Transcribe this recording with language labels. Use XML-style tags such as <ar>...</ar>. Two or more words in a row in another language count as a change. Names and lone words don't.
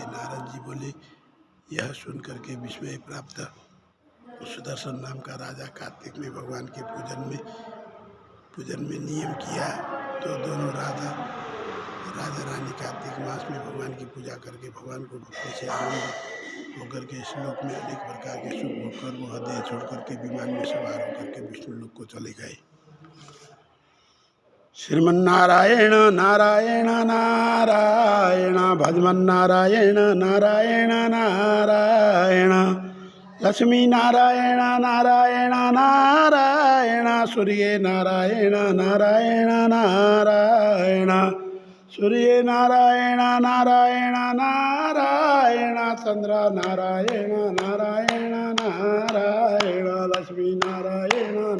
<hi>नारद जी बोले, यह सुन करके विस्मय प्राप्त सुदर्शन नाम का राजा कार्तिक में भगवान के पूजन में नियम किया। तो दोनों राजा रानी कार्तिक मास में भगवान की पूजा करके भगवान को भक्ति से आनंद होकर के इस लोक में अनेक प्रकार के सुख भोगकर वह देह छोड़ करके विमान में सवार होकर के विष्णु लोक को चले गए। श्रीमन्नारायण नारायण नारायण, भजमन्नारायण नारायण नारायण, लक्ष्मी नारायण नारायण नारायण, सूर्य नारायण नारायण नारायण, सूर्य नारायण नारायण नारायण, चंद्र नारायण नारायण नारायण, लक्ष्मी नारायण</hi>